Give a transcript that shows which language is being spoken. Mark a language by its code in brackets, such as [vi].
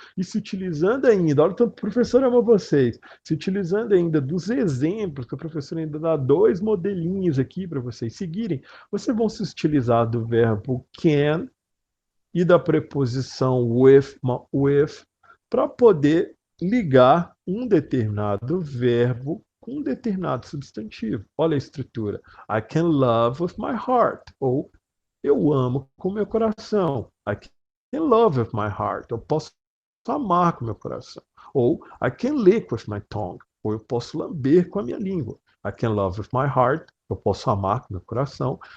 [pt] e se utilizando ainda, olha o tanto que o professor ama vocês, se utilizando ainda dos exemplos, que o professor ainda dá dois modelinhos aqui para vocês seguirem, vocês vão se utilizar do verbo can e da preposição with para poder ligar um determinado verbo com um determinado substantivo. Olha a estrutura. [en] I can love with my heart. [pt] Ou eu amo com meu coração. [en] I can love with my heart. [pt] Eu posso amar com meu coração. [en] Ou I can lick with my tongue. [pt] Ou eu posso lamber com a minha língua. [en] I can love with my heart. [pt] Eu posso amar com meu coração.